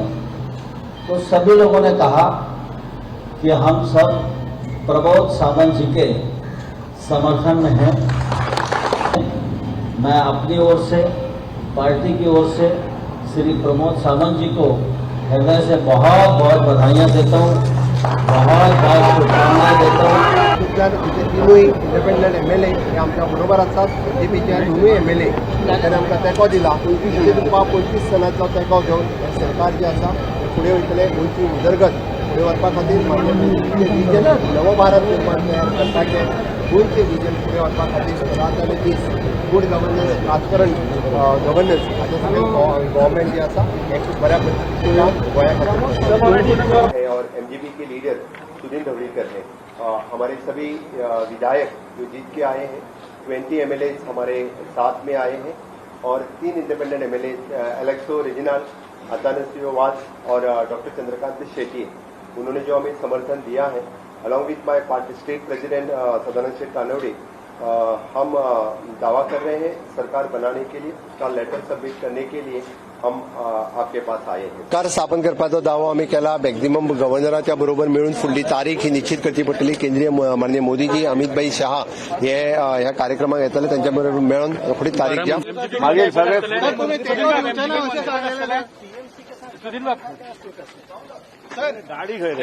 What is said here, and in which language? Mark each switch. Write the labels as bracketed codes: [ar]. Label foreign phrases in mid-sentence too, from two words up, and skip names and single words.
[hi] तो सभी लोगों ने कहा कि हम सब प्रमोद सावंत जी के समर्थन में हैं। मैं अपनी ओर से, पार्टी की ओर से श्री प्रमोद सावंत जी को हृदय से बहुत बहुत बधाइयाँ देता हूँ, बहुत बहुत शुभकामनाएं देता हूँ। [kok] तिथे तीनूय [en] independent MLA [kok] हे आमच्या बरोबर आसात। बीजेपीच्या दोनूय एमएलए तांणी आमकां तेंको दिला। म्हणजे तुमकां 25 सालांचो तेंको घेवन सरकार जे आसा फुडें वयतलें गोंयची उदरगत फुडें व्हरपा खातीर म्हणजे विजन नवो भारत निर्माण तयार करपाचें, गोंयचें विजन फुडें व्हरपा खातीर रात आनी दीस [en] good governance, [kok] राजकारण गव्हर्नन्स हाचें सगळें गव्हर्नमेंट जे आसा हें खूब बऱ्या पद्दतीन गोंया खातीर। [hi] और एमजीपी के लीडर सुनील ढवळीकर हैं। हमारे सभी विधायक जो जीत के आए हैं, 20 एमएलए हमारे साथ में आए हैं और 3 [en] independent MLA [hi] एलेक्सो रेजिनाल, अतानसियो वास और डॉक्टर चंद्रकांत शेट्टी, उन्होंने जो हमें समर्थन दिया है, [en] along with my party state president [hi] सदानंद शेठ कानवड़े, हम दावा कर रहे हैं सरकार बनाने के लिए, उसका लेटर सबमिट करने के लिए हम आपके पास आए हैं। [kok] सरकार स्थापन करपाचो दावो आमी केला। मॅक्झिमम गव्हर्नराच्या बरोबर मिळून फुडली तारीख ही निश्चित करची पडटली। केंद्रीय माननीय मोदीजी, अमित भाई शहा हे ह्या कार्यक्रमाक येतले, त्यांच्या बरोबर मेळून फुडली तारीख घ्या। मागीर सगळे गाडी खंय